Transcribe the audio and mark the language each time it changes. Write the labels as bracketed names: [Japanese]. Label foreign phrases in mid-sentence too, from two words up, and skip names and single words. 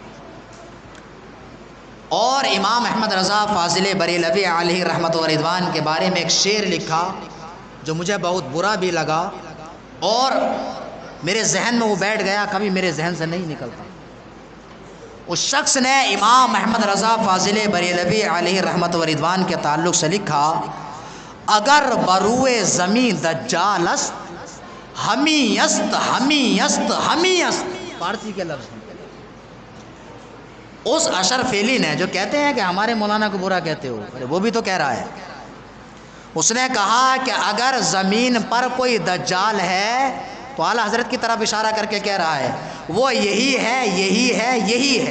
[Urdu] اور امام احمد رضا فاضل بریلوی علیہ رحمت و رضوان کے بارے میں ایک شعر لکھا جو مجھے بہت برا بھی لگا اور میرے ذہن میں وہ بیٹھ گیا، کبھی میرے ذہن سے نہیں نکلتا۔ اس شخص نے امام احمد رضا فاضل بریلوی علیہ رحمت و رضوان کے تعلق سے لکھا، [Persian] اگر بروئے زمین دجال است ہمی است ہمی است [Urdu] ہمی است، فارسی کے لفظ ہیں۔ اس اشرف علی نے جو کہتے ہیں کہ ہمارے مولانا کو برا کہتے ہو، ارے وہ بھی تو کہہ رہا ہے، اس نے کہا کہ اگر زمین پر کوئی دجال ہے تو اعلیٰ حضرت کی طرف اشارہ کر کے کہہ رہا ہے وہ یہی ہے یہی ہے یہی ہے۔